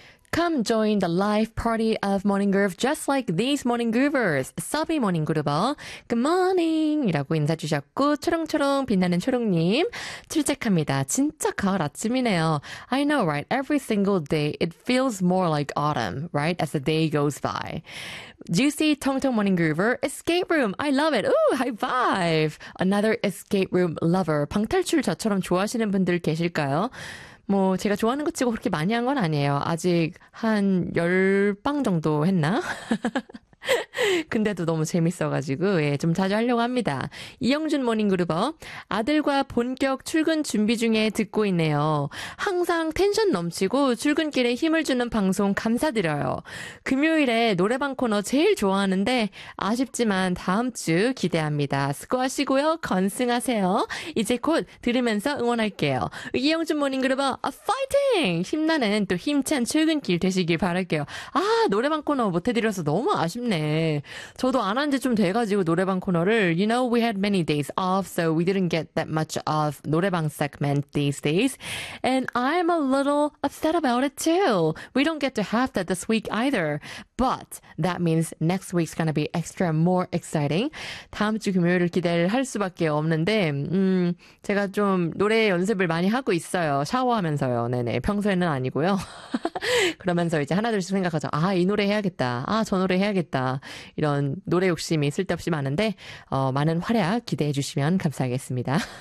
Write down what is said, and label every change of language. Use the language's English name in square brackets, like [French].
[English] Come join the live party of Morning Groove just like these Morning Groovers. Subby Morning Groover, good morning! [Korean] 이라고 인사주셨고 초롱초롱 빛나는 초롱님 출첵합니다. 진짜 가을 아침이네요. [English] I know, right? Every single day it feels more like autumn, right? As the day goes by. Juicy Tong Tong Morning Groover, Escape Room, I love it! Ooh, high five! Another Escape Room lover. [Korean] 방탈출 저처럼 좋아하시는 분들 계실까요? 뭐 제가 좋아하는 것 치고 그렇게 많이 한 건 아니에요. 아직 한 10방 정도 했나? 근데도 너무 재밌어가지고 예, 좀 자주 하려고 합니다. 이영준 모닝그룹어, 아들과 본격 출근 준비 중에 듣고 있네요. 항상 텐션 넘치고 출근길에 힘을 주는 방송 감사드려요. 금요일에 노래방 코너 제일 좋아하는데 아쉽지만 다음 주 기대합니다. 수고하시고요. 건승하세요. 이제 곧 들으면서 응원할게요. 이영준 모닝그룹어, 아, 파이팅! 힘나는 또 힘찬 출근길 되시길 바랄게요. 아, 노래방 코너 못해드려서 너무 아쉽네. 저도 안 한 지 좀 돼가지고 노래방 코너를 [English] You know we had many days off so we didn't get that much of 노래방 segment these days and I'm a little upset about it too. We don't get to have that this week either. But that means next week's gonna be extra more exciting. [Korean] 다음 주 금요일을 기대할 수밖에 없는데 제가 좀 노래 연습을 많이 하고 있어요. 샤워하면서요. 네네. 평소에는 아니고요. 그러면서 이제 하나둘씩 생각하죠. 아, 이 노래 해야겠다. 아, 저 노래 해야겠다. 이런 노래 욕심이 쓸데없이 많은데 많은 활약 기대해 주시면 감사하겠습니다.